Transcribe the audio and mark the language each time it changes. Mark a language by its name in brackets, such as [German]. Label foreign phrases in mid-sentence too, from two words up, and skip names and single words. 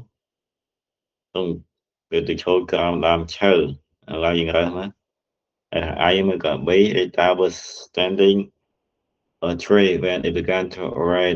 [Khmer] ទៅឈរក្រោមដើមឈើឥឡូវយើងរើសមកI មកក៏ [English] B Rita was standing a tree when it began to rain.